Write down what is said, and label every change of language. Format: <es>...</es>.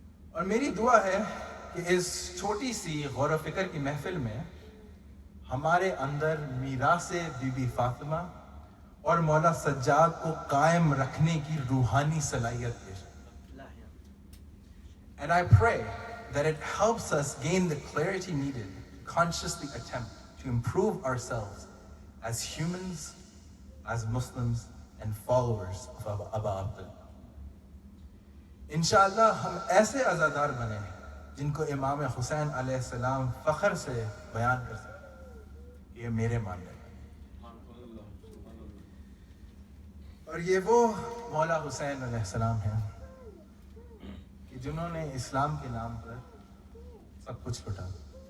<ur>اور میری دعا ہے کہ اس چھوٹی سی غور و فکر کی محفل میں ہمارے اندر میراث بی بی فاطمہ اور مولا سجاد کو قائم رکھنے کی روحانی صلاحیت دے.</ur> <en>And I pray that it helps us gain the clarity needed to consciously attempt to improve ourselves as humans, as Muslims, and followers of Aba Abdullah.</en> <ur>انشاءاللہ ہم ایسے عزادار بنیں جن کو امام حسین علیہ السلام فخر سے بیان کر سکیں یہ میرے ماننے والے. اور یہ وہ مولا حسین علیہ السلام ہیں کہ جنہوں نے اسلام کے نام پر سب کچھ لٹا دیا.</ur>